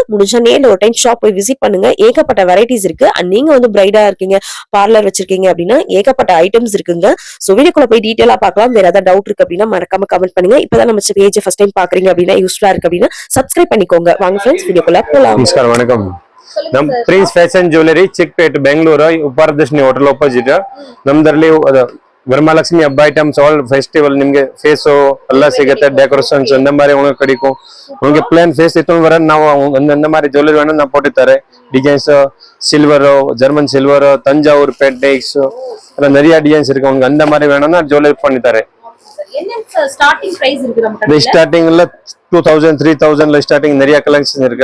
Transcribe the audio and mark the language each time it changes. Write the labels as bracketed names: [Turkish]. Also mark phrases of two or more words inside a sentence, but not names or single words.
[Tamil] முடிஞ்சா நேர்ல ஒரு [English] time shop [Tamil] போய் விசிட் பண்ணுங்க. ஏகப்பட்ட வெரைட்டிஸ் இருக்கு. அண்ட் நீங்க வந்து பிரைடா இருக்கீங்க, பார்லர் வச்சிருக்கீங்க அப்படின்னா ஏகப்பட்ட ஐட்டம்ஸ் இருக்குங்க. சோ வீடியோக்குள்ள போய் டீடைலா பார்க்கலாம். வேற ஏதாவது டவுட் இருக்கு அப்படின்னா மறக்காம கமெண்ட் பண்ணுங்க. இப்பதான் நம்ம பேஜ் [English] first time [Tamil] பாக்குறீங்க அப்படின்னா யூஸ்ஃபுல்லா இருக்கு அப்படின்னா சப்ஸ்கிரைப் பண்ணிக்கோங்க. வாங்க ஃப்ரெண்ட்ஸ் வீடியோக்குள்ள போலாம். நமஸ்காரம், வணக்கம். [Kannada] ನಮ್ ಪ್ರಿನ್ಸ್ ಫ್ಯಾಷನ್ ಜ್ಯುವೆಲರಿ ಚಿಕ್ಕಪೇಟ್ ಬೆಂಗಳೂರು ಉಪಾರದರ್ಶಿನಿ ಹೋಟೆಲ್ ಅಪೋಸಿಟ್ ನಮ್ದ್ರಲ್ಲಿ ವರಮಹಾಲಕ್ಷ್ಮಿ ಹಬ್ಬ [English] items all festival [Kannada] ನಿಮ್ಗೆ ಫೇಸು ಎಲ್ಲ ಸಿಗುತ್ತೆ. [Tamil] ಡೆಕೋರೇಷನ್ಸ್ இந்த மாதிரி உங்களுக்கு கிடைக்கும். உங்களுக்கு [English] plan face [Tamil] இத்தனை வர ನಾವು இந்த மாதிரி ஜுவல்லரி வேணும் நான் போட்டுத்தரே. [English] designs silver, German silver, [Tamil] தஞ்சாவூர் பெயிண்டிங்ஸ் எல்லாம் நிறைய டிசைன்ஸ் இருக்கு. உங்களுக்கு அந்த மாதிரி வேணும்னா ஜுவல்லரி பண்ணி தரேன். என்ன [English] starting price [Tamil] இருக்கு நம்ம கடையில? ஸ்டார்டிங்ல 2000 3000ல ஸ்டார்டிங் நிறைய கலெக்ஷன் இருக்கு.